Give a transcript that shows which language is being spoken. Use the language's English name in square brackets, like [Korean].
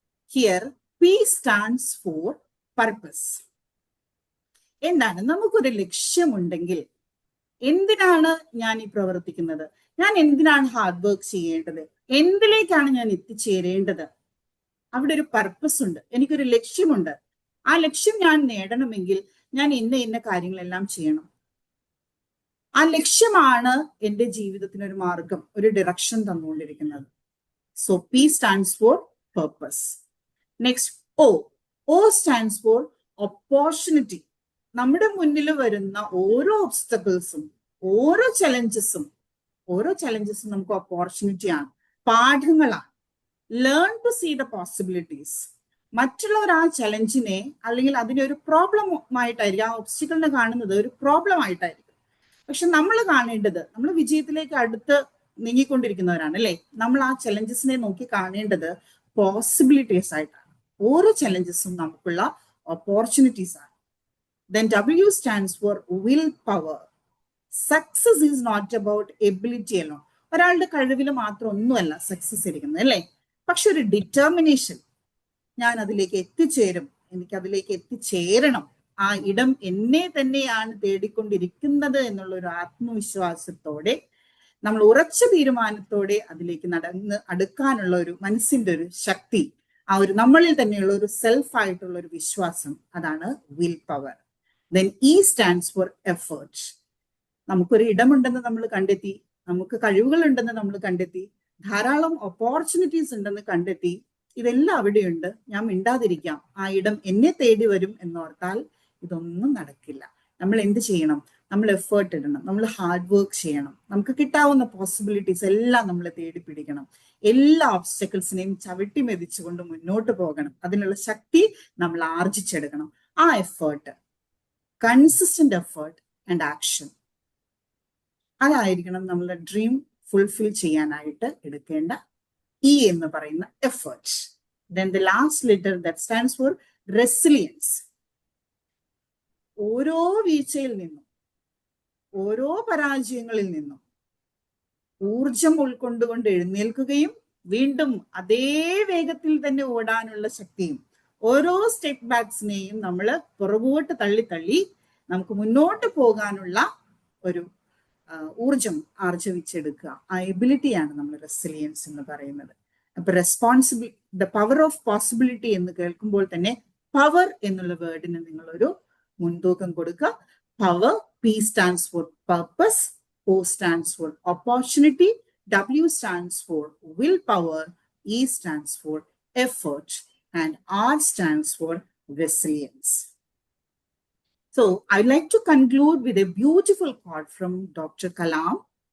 [English] Here P stands for purpose. [Malayalam] എന്താണ്? നമുക്കൊരു ലക്ഷ്യമുണ്ടെങ്കിൽ എന്തിനാണ് ഞാൻ ഈ പ്രവർത്തിക്കുന്നത്, ഞാൻ എന്തിനാണ് ഹാർഡ് വർക്ക് ചെയ്യേണ്ടത്, എന്തിലേക്കാണ് ഞാൻ എത്തിച്ചേരേണ്ടത്, അവിടെ ഒരു പർപ്പസ് ഉണ്ട്, എനിക്കൊരു ലക്ഷ്യമുണ്ട്. ആ ലക്ഷ്യം ഞാൻ നേടണമെങ്കിൽ ഞാൻ ഇന്ന കാര്യങ്ങളെല്ലാം ചെയ്യണം. ആ ലക്ഷ്യമാണ് എൻ്റെ ജീവിതത്തിന് ഒരു മാർഗം, ഒരു direction തന്നുകൊണ്ടിരിക്കുന്നത്. [English] So P stands for purpose. Next O stands for opportunity. [Malayalam] നമ്മുടെ മുന്നിൽ വരുന്ന ഓരോ ഒബ്സ്റ്റക്കിൾസും ഓരോ ചലഞ്ചസും നമുക്ക് ഓപ്പർച്യൂണിറ്റിയാണ്, പാഠങ്ങളാണ്. [English] Learn to see the possibilities. [Malayalam] മറ്റുള്ളവർ ആ ചലഞ്ചിനെ അല്ലെങ്കിൽ അതിനെ ഒരു പ്രോബ്ലമായിട്ടായിരിക്കും, ആ ഒബ്സ്റ്റക്കിളിനെ കാണുന്നത് ഒരു പ്രോബ്ലം ആയിട്ടായിരിക്കും. പക്ഷെ നമ്മൾ കാണേണ്ടത്, നമ്മൾ വിജയത്തിലേക്ക് അടുത്ത് നീങ്ങിക്കൊണ്ടിരിക്കുന്നവരാണ് അല്ലേ. നമ്മൾ ആ ചലഞ്ചസിനെ നോക്കി കാണേണ്ടത് പോസിബിലിറ്റീസ് ആയിട്ടാണ്. ഓരോ ചലഞ്ചസും നമുക്കുള്ള ഓപ്പർച്യൂണിറ്റീസ് ആണ്. [English] Then W stands for willpower. Success is not about ability alone. [Malayalam] ഒരാളുടെ കഴിവിൽ മാത്രം ഒന്നുമല്ല സക്സസ് ഇരിക്കുന്നത് അല്ലേ. പക്ഷെ ഒരു ഡിറ്റർമിനേഷൻ, ഞാൻ അതിലേക്ക് എത്തിച്ചേരും, എനിക്ക് അതിലേക്ക് എത്തിച്ചേരണം, ആ ഇടം എന്നെ തന്നെയാണ് തേടിക്കൊണ്ടിരിക്കുന്നത് എന്നുള്ള ഒരു ആത്മവിശ്വാസത്തോടെ, നമ്മൾ ഉറച്ച തീരുമാനത്തോടെ അതിലേക്ക് അടുക്കാനുള്ള ഒരു മനസ്സിന്റെ ഒരു ശക്തി, ആ ഒരു നമ്മളിൽ തന്നെയുള്ള ഒരു സെൽഫ് ആയിട്ടുള്ള ഒരു വിശ്വാസം, അതാണ് will power. [English] Then E stands for effort. [Malayalam] നമുക്കൊരു ഇടമുണ്ടെന്ന് നമ്മൾ കണ്ടെത്തി, നമുക്ക് കഴിവുകൾ ഉണ്ടെന്ന് നമ്മൾ കണ്ടെത്തി, ധാരാളം ഓപ്പർച്യൂണിറ്റീസ് ഉണ്ടെന്ന് കണ്ടെത്തി, ഇതെല്ലാം അവിടെയുണ്ട്, ഞാൻ മിണ്ടാതിരിക്കാം, ആ ഇടം എന്നെ തേടി വരും എന്നോർത്താൽ ഇതൊന്നും നടക്കില്ല. നമ്മൾ എന്ത് ചെയ്യണം? നമ്മൾ എഫേർട്ട് ഇടണം, നമ്മൾ ഹാർഡ് വർക്ക് ചെയ്യണം, നമുക്ക് കിട്ടാവുന്ന പോസിബിലിറ്റീസ് എല്ലാം നമ്മൾ തേടി പിടിക്കണം, എല്ലാ ഓബ്സ്റ്റക്കിൾസിനെയും ചവിട്ടി മെതിച്ചുകൊണ്ട് മുന്നോട്ട് പോകണം. അതിനുള്ള ശക്തി നമ്മൾ ആർജിച്ചെടുക്കണം. ആ effort, [English] consistent effort and action, [Malayalam] അതായിരിക്കണം നമ്മളുടെ ഡ്രീം ഫുൾഫിൽ ചെയ്യാനായിട്ട് എടുക്കേണ്ട E എന്ന് പറയുന്ന effort. [English] Then the last letter that stands for resilience. [Malayalam] ഓരോ വീഴ്ചയിൽ നിന്നും, ഓരോ പരാജയങ്ങളിൽ നിന്നും ഊർജം ഉൾക്കൊണ്ടുകൊണ്ട് എഴുന്നേൽക്കുകയും വീണ്ടും അതേ വേഗത്തിൽ തന്നെ ഓടാനുള്ള ശക്തിയും, ഓരോ സ്റ്റെപ്പ് ബാക്സിനെയും നമ്മൾ പുറകോട്ട് തള്ളി നമുക്ക് മുന്നോട്ട് പോകാനുള്ള ഒരു ഊർജം ആർജവിച്ചെടുക്കുക, ആ എബിലിറ്റിയാണ് നമ്മൾ റെസിലിയൻസ് എന്ന് പറയുന്നത്. അപ്പൊ [English] the power of possibility [Malayalam] എന്ന് കേൾക്കുമ്പോൾ തന്നെ പവർ എന്നുള്ള വേർഡിന് നിങ്ങളൊരു മുൻതൂക്കം കൊടുക്കുക. [English] Power, P stands for purpose, O stands for opportunity, W stands for willpower, E stands for effort, and R stands for resilience. So I'd like to conclude with a beautiful quote from Dr. Kalam.